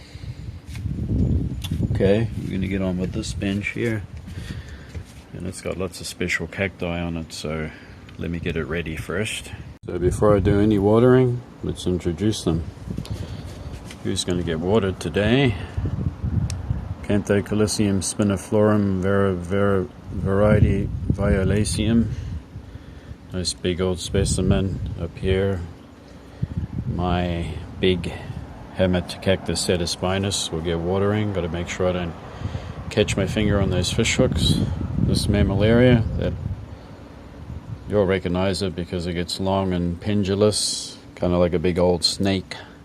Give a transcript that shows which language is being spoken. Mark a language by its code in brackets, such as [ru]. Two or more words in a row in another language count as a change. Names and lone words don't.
[en] Okay, we're going to get on with this bench here, and it's got lots of special cacti on it, so let me get it ready first. So before I do any watering, let's introduce them. Who's going to get watered today? Canthocalycium spiniflorum variety violaceum. Nice big old specimen up here. My big Haematocactus setaspinus will get watering. Got to make sure I don't catch my finger on those fish hooks. This mammillaria, that you'll recognize it because it gets long and pendulous, kind of like a big old snake.